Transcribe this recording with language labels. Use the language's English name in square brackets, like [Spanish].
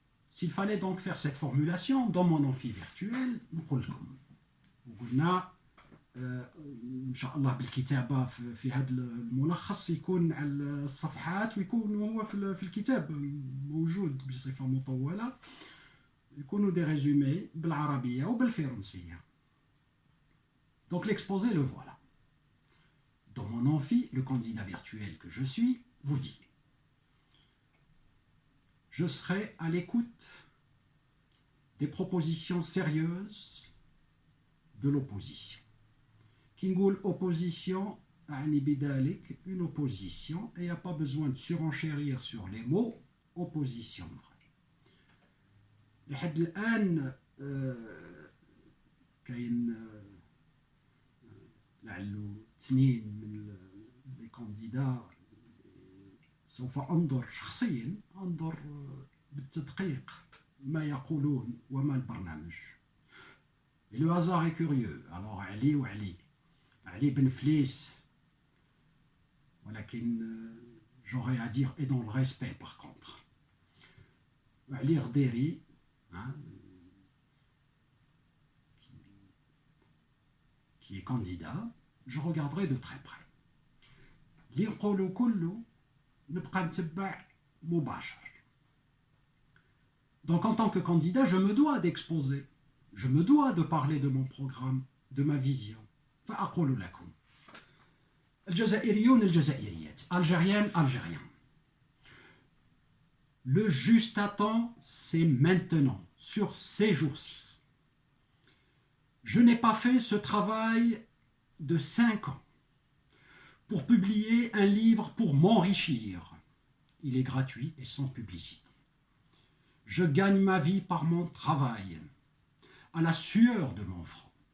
[French] S'il fallait donc faire cette formulation dans mon amphi virtuel, [Arabic] نقول لكم وقلنا ان شاء الله بالكتابه في هذا الملخص يكون على الصفحات ويكون هو في الكتاب موجود بصفه مطوله يكونوا دي ريزومي بالعربيه وبالفرنسيه. [French] Donc l'exposé le voilà. Dans mon amphi, le candidat virtuel que je suis vous dit: je serai à l'écoute des propositions sérieuses de l'opposition. Qui [Arabic] نقول [French] opposition [Arabic] أعني بذلك [French] une opposition et il n'y a pas besoin de surenchérir sur les mots opposition vraie. [Arabic] لحد الآن كاين لعله اثنين من [French] les candidats [Arabic] سوف أنظر شخصيا أنظر بالتدقيق ما يقولون وما البرنامج. [French] Et le hasard est curieux. Alors علي وعلي علي بن فليس ولكن j'aurais à dire et dans le respect par contre. علي غديري qui est candidat, je regarderai de très près. [Arabic] اللي يقولوا كله نبقى نتبع مباشر. [French] Donc en tant que candidat, je me dois d'exposer, je me dois de parler de mon programme, de ma vision. [Arabic] فأقول لكم الجزائريون الجزائريات [French] Algériennes Algériens. Le juste à temps, c'est maintenant, sur ces jours-ci. Je n'ai pas fait ce travail de 5 ans pour publier un livre pour m'enrichir. Il est gratuit et sans publicité. Je gagne ma vie par mon travail, à la sueur de mon front.